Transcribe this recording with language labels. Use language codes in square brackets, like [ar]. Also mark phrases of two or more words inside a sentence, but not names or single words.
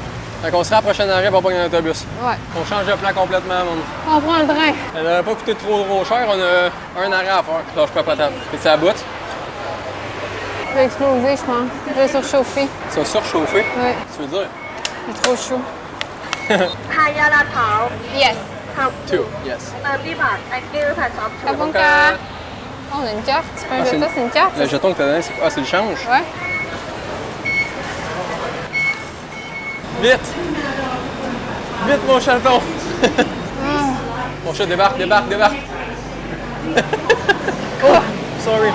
[fr] Fait qu'on se rend à la prochaine arrêt, puis on pogne un autobus. Ouais. On change de plan complètement, man. On prend le train. Elle n'aurait pas coûté trop cher, on a un arrêt à faire. Lâche pas patate. Puis c'est à bout. Je vais exploser, je pense. Je vais surchauffer. Ça a surchauffé. Ouais, Tu veux dire? c'est trop chaud. [th] ทายาลาดพร้าว [en] Yes. [th] ครับ [en] Two, yes. [th] เติมที่บัตรแองเกิลผ่านช็อป [fr] Kabunka. Oh, on a une carte. C'est pas un Ah, c'est jeton, une- c'est une carte. Le jeton que t'as donné, c'est quoi? Ah, c'est le change? Ouais. Vite! Vite, mon chaton! Mon chat débarque. [en] Oh! Sorry.